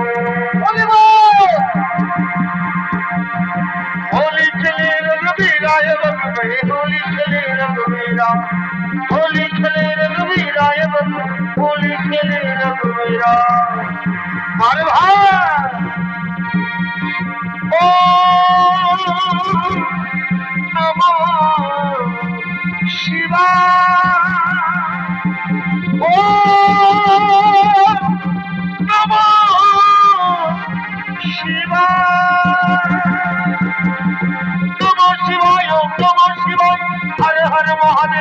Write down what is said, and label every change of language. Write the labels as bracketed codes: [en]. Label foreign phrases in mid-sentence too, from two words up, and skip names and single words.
[hi] होली खेले रघुवीरा होली खेले रघुवीरा होली खेले रघुवीरा होली खेले रघुवीरा अरे भाई नमो [sa] शिवाय नमो शिवाय नमो शिवाय नमो शिवाय हर हर महादेव